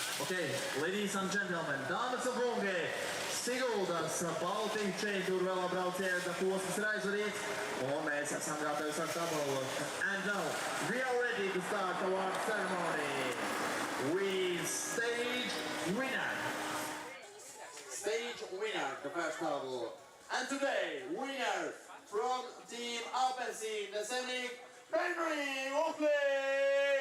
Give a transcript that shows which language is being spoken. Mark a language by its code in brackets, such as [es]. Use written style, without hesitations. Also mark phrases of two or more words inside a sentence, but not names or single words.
[en] Okay, ladies and gentlemen, [lv] dāmas un kungi, Siguldas BALTIC čempionāta velobrauciena posms ir aizvadīts, un mēs esam gatavi sākt apbalvošanu. [en] And now, we are ready to start the award ceremony with stage winner. Stage winner, the first level. And today, winner from team Alpecin, the Senrik, Pernai, Oakland!